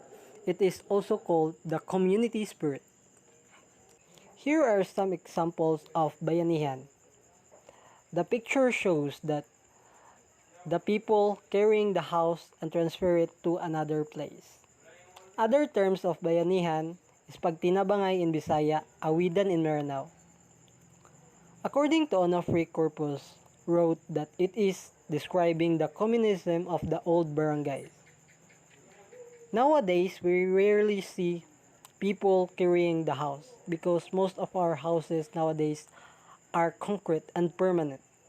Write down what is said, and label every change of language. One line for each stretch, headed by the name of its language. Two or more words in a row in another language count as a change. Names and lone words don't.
English: It is also called the community spirit. Here are some examples of bayanihan. The picture shows that the people carrying the house and transfer it to another place. Other terms of bayanihan is pagtinabangay in Bisaya, awidan in Maranao. According to Onofre Corpus, wrote that it is describing the communism of the old barangays. Nowadays, we rarely see people carrying the house because most of our houses nowadays are concrete and permanent.